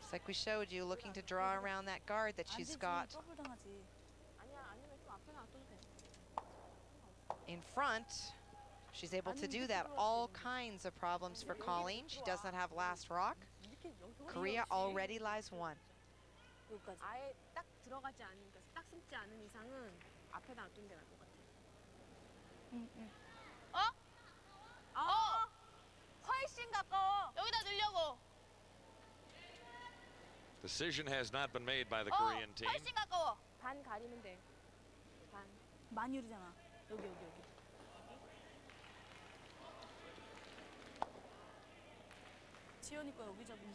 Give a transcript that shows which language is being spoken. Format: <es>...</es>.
<en>It's like we showed you, looking to draw around that guard that she's got in front. She's able to do that. All kinds of problems for Colleen. She does not have last rock. Korea already lies 1.</en> <ko>아예 딱 들어가지 않는, 딱 숨지 않은 이상은 앞에 놔둔 게 나을 것 같아. 훨씬 가까워. 여기다 넣으려고.</ko> <en>Decision has not been made by the Korean team.</en> <ko>훨씬 가까워. 반 가리면 돼. 반. 많이 흐르잖아. 여기. 지연이 거 여기 잡으면.</ko>